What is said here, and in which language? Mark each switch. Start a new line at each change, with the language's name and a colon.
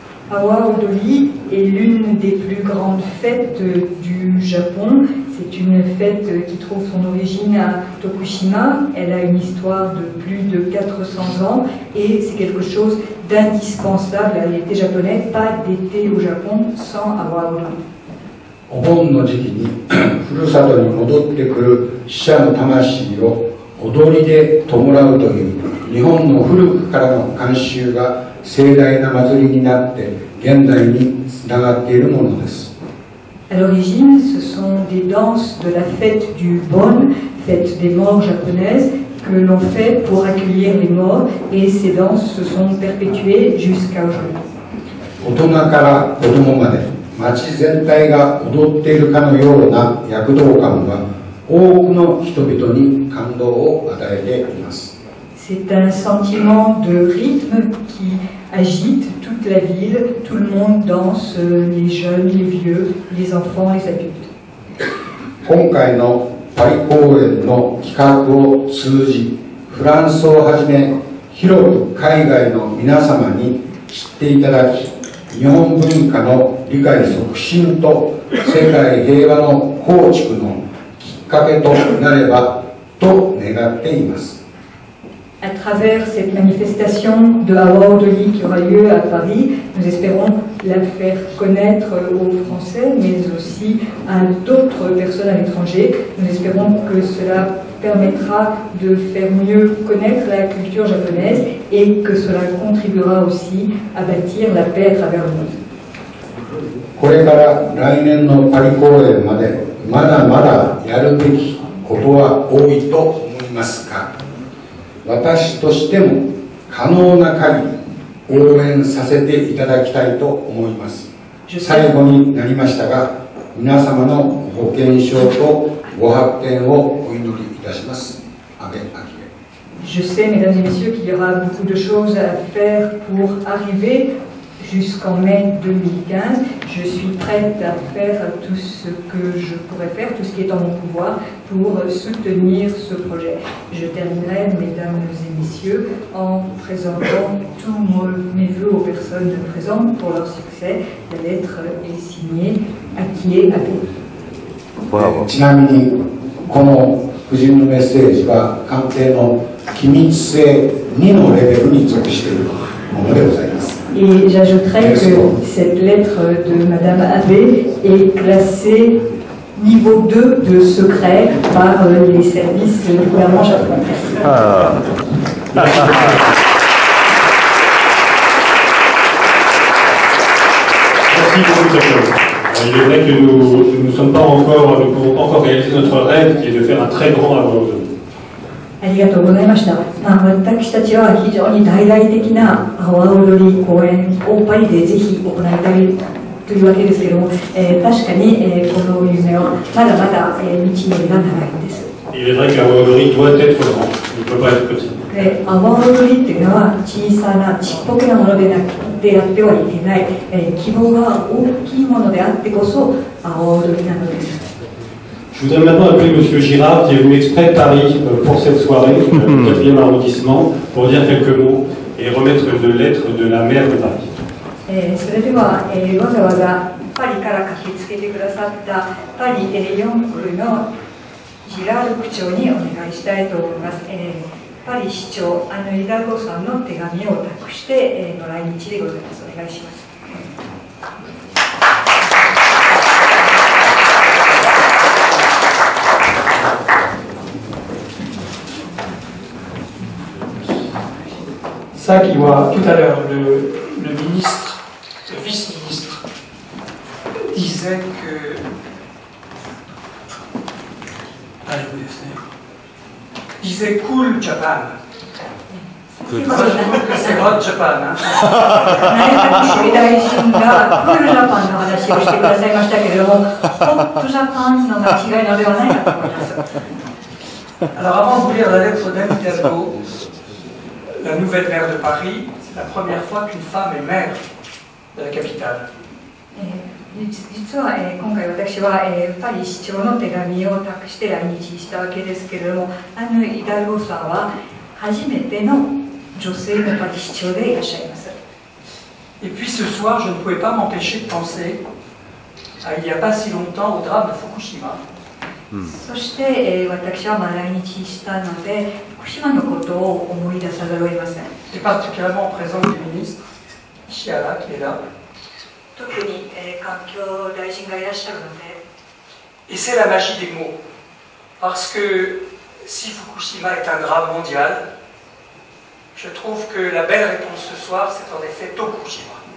French: Awa Odori est l'une des plus grandes fêtes du Japon. C'est une fête qui trouve son origine à Tokushima. Elle a une histoire de plus de 400 ans et c'est quelque chose d'indispensable à l'été japonais. Pas d'été au Japon sans Awa Odori.
Japanese: お盆の時期にふるさとに戻ってくる死者の魂を踊りで弔うという日本の古くからの慣習が盛大な祭りになって現代につながっているものです。
French: À l'origine, ce sont des danses de la fête du Bon, fête des morts japonaise, que l'on fait pour accueillir les morts, et ces danses se sont perpétuées jusqu'à aujourd'hui.
Japanese: 大人から子供まで町全体が踊っているかのような躍動感は多くの人々に感動を与えています。
French: C'est un sentiment de rythme qui agite toute la ville, tout le monde danse, les jeunes, les vieux, les enfants, les adultes.
Japanese: 今回のパリ公演の企画を通じ、フランスをはじめ広く海外の皆様に知っていただき、日本文化の理解促進と世界平和の構築のきっかけとなればと願っています。
French: À travers cette manifestation de Awa Odori qui aura lieu à Paris, nous espérons la faire connaître aux Français, mais aussi à d'autres personnes à l'étranger. Nous espérons que cela permettra de faire mieux connaître la culture japonaise et que cela contribuera aussi à bâtir la paix à travers le monde.
Japanese: これから来年のパリ公演までまだまだやるべきことは多いと思いますが、私としても可能な限り応援させていただきたいと思います。最後になりましたが、皆様のご健勝とご発展をお祈りいたします。安倍昭恵。
French: Je sais, mesdames et messieurs, qu'il y aura beaucoup de choses à faire pour arriver jusqu'en mai 2015. Je suis prête à faire tout ce que je pourrais faire, tout ce qui est en mon pouvoir pour soutenir ce projet. Je terminerai, mesdames et messieurs, en présentant tous mes vœux aux personnes présentes pour leur succès. La lettre est signée Akie Abe.
Japanese: ちなみにこの夫人のメッセージは官邸の機密性2のレベルに属しているものでございます。
French: Et j'ajouterais que cette lettre de Madame Abe est classée niveau 2 de secret par les services du gouvernement japonais. Merci beaucoup, Jacob. Il est vrai que nous ne sommes pas encore, nous pouvons pas encore réaliser notre rêve qui est de faire un très grand Awa Odori.
Japanese: ありがとうございました。私たちは非常に大々的な阿波踊り公演をパリでぜひ行いたいというわけですけれども、確かに、この夢はまだまだ、道のりが長いです。
French: Il est vrai que l'Awa Odori doit être grand, il ne peut pas être petit.
Japanese: 阿波踊りっていうのは小さなちっぽけなものであってはいけない、希望が大きいものであってこそ阿波踊りなのです。
French: Je voudrais maintenant appeler M. Girard, qui est venu exprès de Paris pour cette soirée, au 4e arrondissement, pour dire quelques mots et remettre de lettres de la maire de Paris.
Japanese: それでは、わざわざパリから駆けつけてくださったパリ4区のジラール区長にお願いしたいと思います。パリ市長アヌ・イダルゴさんの手紙を託して、の来日でございます。お願いします。
French: Ça qui voit tout à l'heure, le ministre, le vice-ministre disait que disait cool Japan. Moi, je trouve que c'est hot Japan.
Japanese: 大臣がクールジャパンの話をしてくださいましたけれども、ホットジャパンの間違いのではないかと思います。
French: Alors avant de vous lire la lettre d'Anne Hidalgo, la nouvelle maire de Paris, c'est la première fois qu'une femme est maire de la capitale.
Japanese: 実は、今回私は、パリ市長の手紙を託して来日したわけですけれども、アンヌ・イダルゴさんは初めての女性のパリ市長でいらっしゃいます。
French: Et puis ce soir, je ne pouvais pas m'empêcher de penser à il n'y a pas si longtemps au drame de Fukushima.
Japanese: そして、私は来日したので、福島のことを思い出さざるを得ません。
French: Et particulièrement en présence du ministre Ishihara qui est là.
Japanese: 特に、環境大臣がいらっしゃるので。
French: Et c'est la magie des mots. Parce que si Fukushima est un drame mondial, je trouve que la belle réponse ce soir, c'est en effet Tokushima.